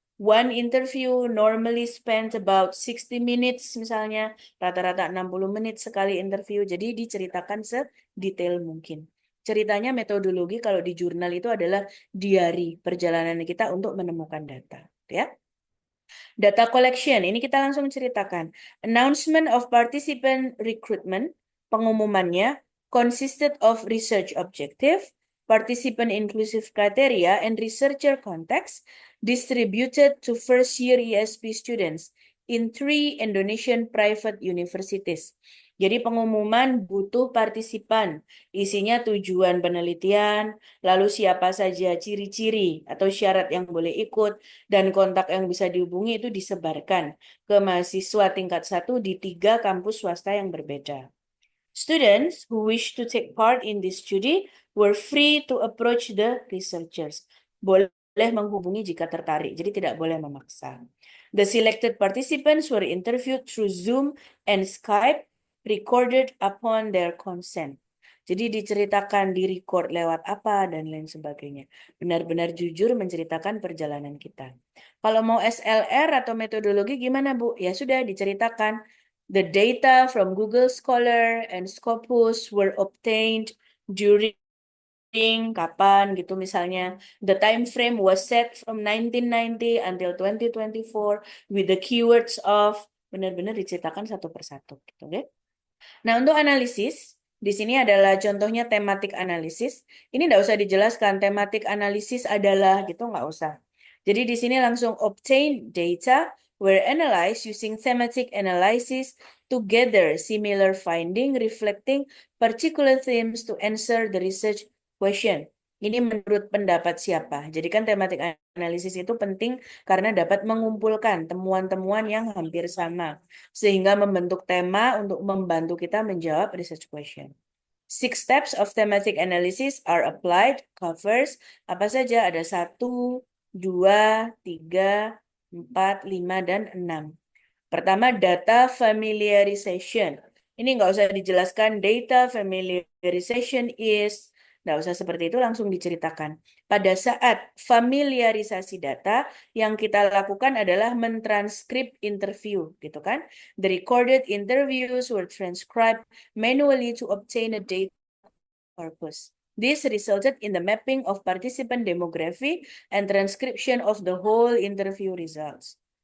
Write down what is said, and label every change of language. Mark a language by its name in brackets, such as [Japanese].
[English] One interview normally spent about 60 minutes [Indonesian] misalnya, rata-rata 60 menit sekali interview. Jadi diceritakan sedetail mungkin. Ceritanya metodologi kalau di jurnal itu adalah diary perjalanan kita untuk menemukan data, ya. Data collection, ini kita langsung ceritakan. [English] Announcement of participant recruitment, pengumumannya, consisted of research objective, participant inclusive criteria, and researcher context, distributed to first year ESP students. in 3 Indonesian private universities. [Indonesian] Jadi pengumuman butuh partisipan, isinya tujuan penelitian, lalu siapa saja ciri-ciri atau syarat yang boleh ikut, dan kontak yang bisa dihubungi itu disebarkan ke mahasiswa tingkat 1 di 3 kampus swasta yang berbeda. [English] Students who wish to take part in this study were free to approach the researchers. [Indonesian] Boleh menghubungi jika tertarik, jadi tidak boleh memaksa. [English] The selected participants were interviewed through Zoom and Skype, recorded upon their consent. [Indonesian] Jadi diceritakan, direcord lewat apa, dan lain sebagainya. Benar-benar jujur menceritakan perjalanan kita. Kalau mau SLR atau metodologi gimana, Bu? Ya sudah, diceritakan. [English] The data from Google Scholar and Scopus were obtained during [Indonesian] kapan gitu misalnya. [English] The time frame was set from 1990 until 2024 with the keywords of, [Indonesian] benar-benar diceritakan satu persatu gitu deh. Nah, untuk analisis, di sini adalah contohnya tematik analisis. Ini nggak usah dijelaskan, tematik analisis adalah gitu, nggak usah. Jadi di sini langsung [English] obtain data were analyzed using thematic analysis to gather similar finding reflecting particular themes to answer the research question. [Indonesian] Ini menurut pendapat siapa? Jadi kan tematik analisis itu penting karena dapat mengumpulkan temuan-temuan yang hampir sama sehingga membentuk tema untuk membantu kita menjawab research question. [English] 6 steps of thematic analysis are applied, covers, [Indonesian] apa saja? Ada 1, 2, 3, 4, 5, dan 6. Pertama, data familiarization. Ini nggak usah dijelaskan, [English] data familiarization is, [Indonesian] nggak usah seperti itu, langsung diceritakan. Pada saat familiarisasi data, yang kita lakukan adalah mentranskrip interview, gitu kan? [English] The recorded interviews were transcribed manually to obtain a data purpose. This resulted in the mapping of participant demography and transcription of the whole interview results.